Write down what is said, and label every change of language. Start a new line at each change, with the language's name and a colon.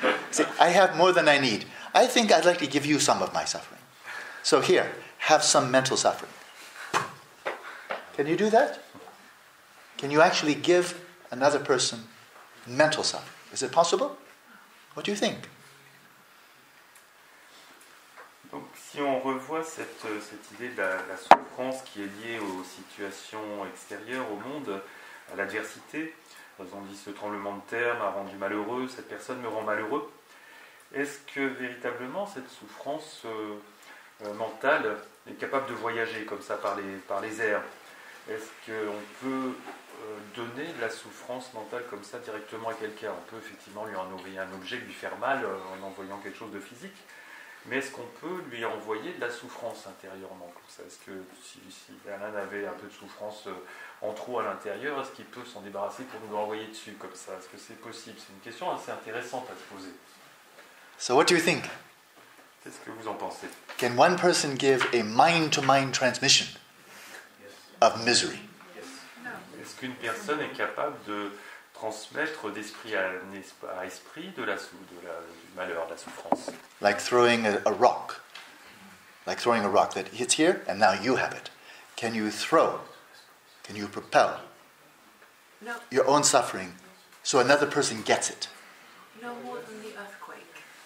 English: See, I have more than I need. I think I'd like to give you some of my suffering. So here, have some mental suffering. Can you do that? Can you actually give another person mental suffering? Is it possible? What do you think?
French: Donc, si on revoit cette idée de la souffrance qui est liée aux situations extérieures, au monde, à l'adversité, on dit ce tremblement de terre m'a rendu malheureux, cette personne me rend malheureux, est-ce que véritablement cette souffrance mentale est capable de voyager comme ça par les airs? Est-ce qu'on peut donner de la souffrance mentale comme ça directement à quelqu'un? On peut effectivement lui envoyer un objet, lui faire mal en envoyant quelque chose de physique, mais est-ce qu'on peut lui envoyer de la souffrance intérieurement comme ça? Est-ce que si Alain avait un peu de souffrance en trop à l'intérieur, est-ce qu'il peut s'en débarrasser pour nous l'envoyer dessus comme ça? Est-ce que c'est possible? C'est une question assez intéressante à se poser.
English: So what do you think?
French: Qu'est-ce que vous en pensez?
English: Can one person give a mind-to-mind transmission of misery?
French: Est-ce qu'une personne est capable de transmettre d'esprit à esprit du malheur, de la souffrance?
English: Like throwing a rock. Like throwing a rock that hits here and now you have it. Can you throw? Can you propel your own suffering so another person gets it? No more than the earthquake.